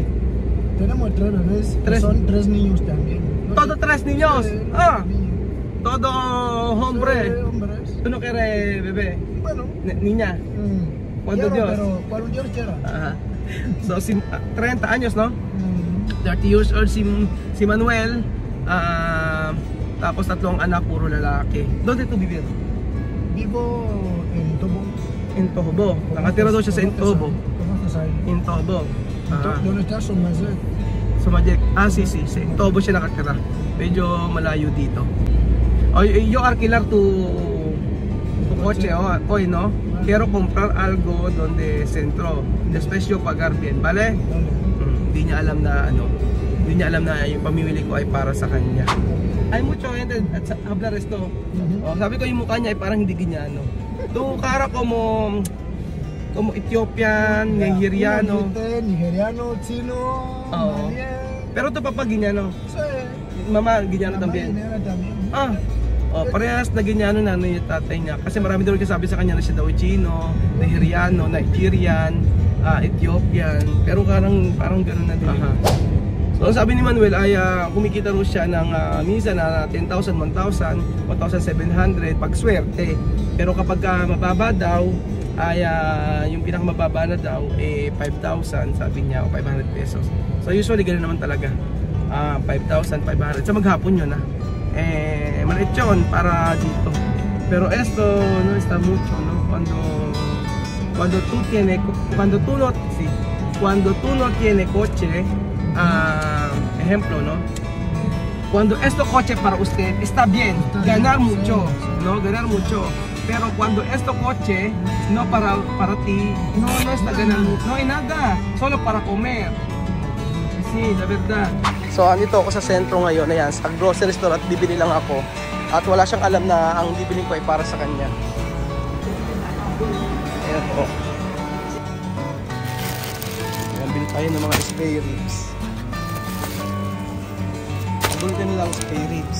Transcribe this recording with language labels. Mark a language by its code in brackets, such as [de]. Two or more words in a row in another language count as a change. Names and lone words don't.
[es] Tenemos 3 bebés. Tres. Son 3 niños también. ¿Todos 3 niños? Sí, niños. Todo hombre. Sí, hombres. ¿Tú no quieres bebé? Bueno. Niña. ¿Cuántos Quiero, Dios? pero cuando Dios quiera. Ajá. So, 30 años, no? 30 [en] years old [es] si Manuel. [tl] Tapos 3 anak, puro lalaki. [es] ¿Dónde tú vivir? Vivo en Tobo. In Tobo. [tl] Nakatira daw siya sa Intobo. [es] ¿Conoces ahí? Intobo. ¿Dónde está Somerset? Sumajet. Sí. [tl] Sa Intobo siya nakatira. Medyo malayo dito. [es] Yo alquilar tu coche hoy, ¿no? Quiero comprar algo donde centro. Después yo pagar bien, ¿vale? [tl] Hindi niya alam na yung pamimili ko ay para sa kanya. [es] Hay mucho gente hablar esto. [tl] Sabi ko yung mukha niya ay parang hindi ginyano. [es] Tu cara como Ethiopian, Nigeriano. Nigeriano, chino, Malian. Pero tu papa ginyano. Sí. Mama ginyano también. [tl] Parehas na ginyano na yung tatay niya. Kasi marami daw sabi sa kanya na siya daw Chino, Nigeriano, Nigerian, Ethiopian. Pero parang gano'n na din. So sabi ni Manuel ay kumikita ro siya ng minsan na 10,000, 1,000, 1,700 pag swerte. Pero kapag mababa daw ay yung pinakamababa na daw 5,000 sabi niya o 500 pesos. So usually gano'n naman talaga. 5,500 sa maghapon yun maliit yun para dito. [es] Pero esto no está mucho, no? Cuando tú no tienes coche, ejemplo, ¿no? Cuando este coche para usted está bien, ganar mucho, ¿no? Ganar mucho. Pero cuando este coche no para ti, no está ganando, no hay nada, solo para comer. Sí, la verdad. [tl] So, andito ako sa sentro ngayon, ayan, sa [en] grocery store [tl] at bibili lang ako. At wala siyang alam na ang bibiling ko ay para sa kanya. Ayan po. Ayan, bili tayo ng mga [en] spare ribs. [tl] Bulkan lang [en] spare ribs.